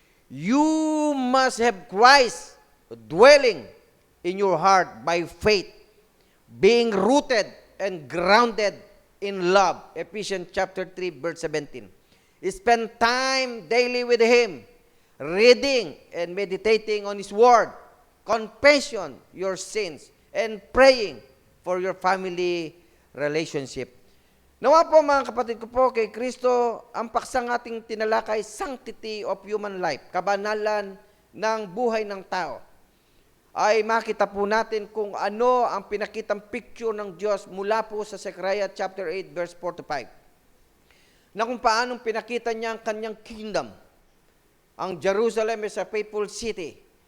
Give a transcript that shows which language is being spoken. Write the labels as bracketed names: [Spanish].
[English] You must have Christ dwelling in your heart by faith, being rooted and grounded in love. Ephesians chapter 3 verse 17. Spend time daily with Him, reading and meditating on His Word, confession your sins, and praying for your family relationship. [Filipino] Nawa po mga kapatid ko po kay Kristo, ang paksang ating tinalakay, [English] sanctity of human life, [Filipino] kabanalan ng buhay ng tao, ay makita po natin kung ano ang pinakitang picture ng Diyos mula po sa Zechariah chapter 8 verse 4 to 5. Na kung paanong pinakita niya ang kanyang kingdom. [English] Ang Jerusalem is a faithful city.